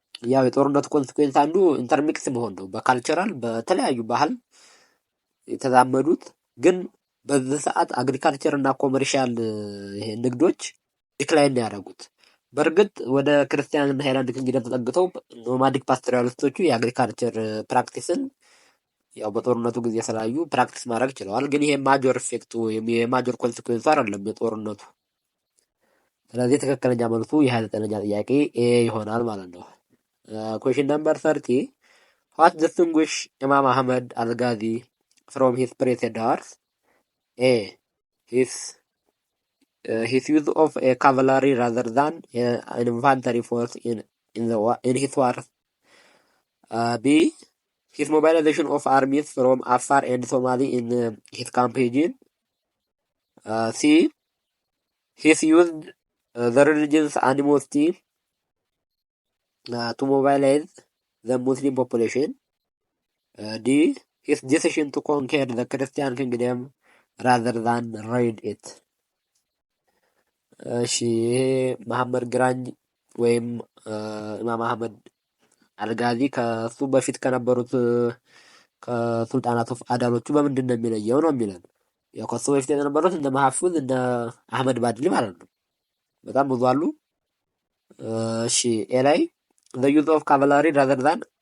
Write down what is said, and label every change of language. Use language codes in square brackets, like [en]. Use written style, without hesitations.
[am] ያው የጦርነቱ ኮንሲኩዌንስ አንዱ ኢንተርሚክስ መሆን ነው። በካልቸራል በተለያዩ ባህል የተዛመዱት ግን በዚህ ሰዓት አግሪካልቸር እና ኮመርሻል ይሄ ንግዶች ዲክላይን ያደረጉት። በእርግጥ ወደ ክርስቲያን እና ሃይላንድ ኪንግደም ተጠግተው ኖማዲክ ፓስቶራሊስቶቹ የአግሪካልቸር ፕራክቲስን ያው በጦርነቱ ጊዜ ስላዩ ፕራክቲስ ማድረግ ችለዋል። ግን ይሄ ማጆር ኢፌክቱ የማጆር ኮንሲኩዌንሱ አይደለም የጦርነቱ። ስለዚህ ትክክለኛ መልሱ የ29ኛ ጥያቄ ኤ ይሆናል ማለት ነው። [en] Question number 30. What distinguish Imam Ahmad al-Ghazi from his predecessors? A. His use of a cavalry rather than an infantry force in his wars. B. His mobilization of armies from Afar and Somali in his campaign. C. His used the religion's animosity to mobilize the Muslim population. D. His decision to conquer the Christian kingdom rather than raid it. [am] እሺ መሐመድ ግራኝ ወይም ኢማም አህመድ አልጋዚ ከሱ በፊት ከነበሩት ከሱልጣናት አዳሎቹ በምንድን ነው የሚለየው ነው የሚለን። ያው ከሱ በፊት የነበሩት እንደ መሐፉዝ እንደ አህመድ ባድሊ ማለት ነው። በጣም ብዙ አሉ። እሺ ኤ ላይ [en] the use of cavalry rather than